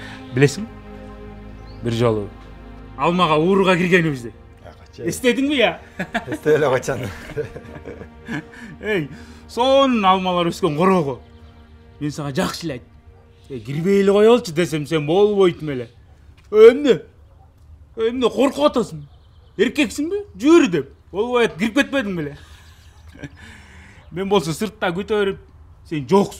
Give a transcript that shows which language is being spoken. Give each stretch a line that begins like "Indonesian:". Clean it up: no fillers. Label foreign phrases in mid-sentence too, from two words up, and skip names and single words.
Kazakh: Білесің? Бір жолы алмаға уырға кіргенімізде. Естедің бе я?
Kyrgyz: Есте эле качан. Ей, сонун алмалар өскен корого. Мен сага жакшы эле айт. Кирбей эле кой алчы десем сен болбойт эле. Эмне коркуп атасың? Эркексиңби? Жүр деп. Болбойт, кирип кетпедиң беле. Мен болсо сыртта күтө берип, сен жоксуң.